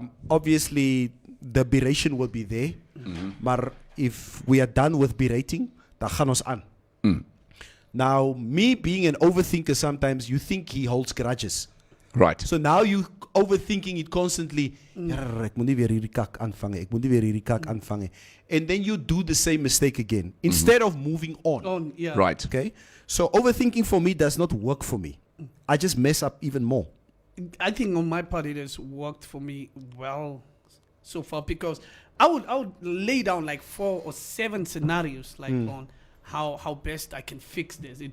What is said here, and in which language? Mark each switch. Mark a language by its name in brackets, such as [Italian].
[English] Obviously, the beration will be there. But if we are done with berating, [Afrikaans] dan gaan ons aan. [English] Now, me being an overthinker, sometimes you think he holds grudges. Right. So now you overthinking it constantly. [Afrikaans] Ek moet nie weer hierdie kak aanvang nie. Ek moet nie weer hierdie kak aanvang nie. [English] And then you do the same mistake again instead of moving on. Yeah. Right. Okay? So overthinking for me does not work for me. I just mess up even more. I think on my part it has worked for me well so far, because I would lay down like 4 or 7 scenarios on how best I can fix this.